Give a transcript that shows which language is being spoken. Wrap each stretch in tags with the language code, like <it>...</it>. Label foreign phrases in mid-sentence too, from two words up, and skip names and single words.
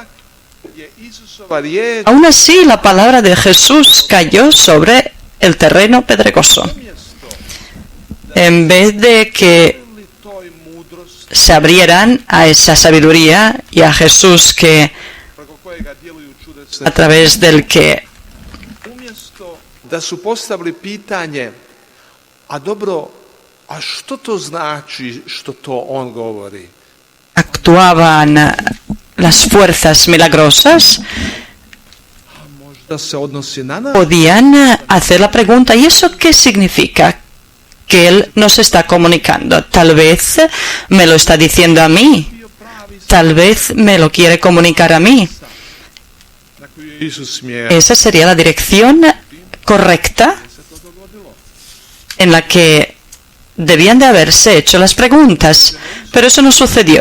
<es>Aún así la palabra de Jesús cayó sobre el terreno pedregoso. En vez de que se abrieran a esa sabiduría y a Jesús, que a través del que</es> <hr>da su postavili pitanje, a dobro, a što to znači što to on govori?</hr> <es>Actuaban las fuerzas milagrosas,</es> <hr>Možda se odnosi na nas?</hr> <es>podían hacer la pregunta: ¿y eso qué significa? Que Él nos está comunicando. Tal vez me lo está diciendo a mí. Tal vez me lo quiere comunicar a mí. Esa sería la dirección correcta en la que debían de haberse hecho las preguntas, pero eso no sucedió.</es>